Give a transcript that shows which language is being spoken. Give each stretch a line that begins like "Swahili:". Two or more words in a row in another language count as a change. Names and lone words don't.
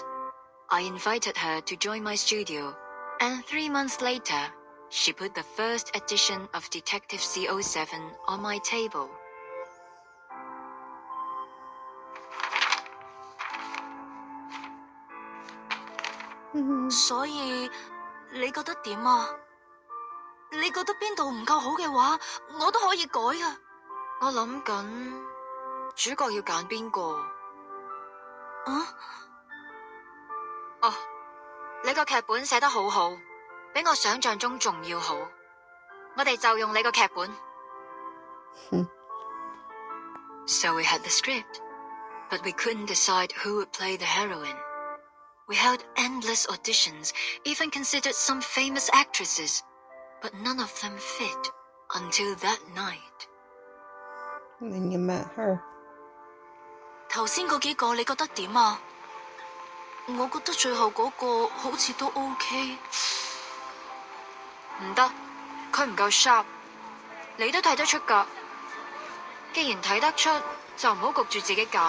English: I invited her to join my studio, and 3 months later, she put the first edition of Detective CO7 on my table. So,
Cantonese: 你覺得點啊？你覺得邊度唔夠好嘅話，我都可以改啊。我諗緊主角要揀邊個？啊？哦，你個劇本寫得好好，比我想象中仲要好。我哋就用你個劇本。
English: So we had the script, but we couldn't decide who would play the heroine. We held endless auditions, even considered some famous actresses, but none of them fit until that night. And then you met her.
Cantonese: 頭先嗰幾個你覺得點啊？我覺得最後嗰個好似都 OK。唔得，佢唔夠 sharp。你都睇得出㗎。既然睇得出，就唔好焗住自己揀。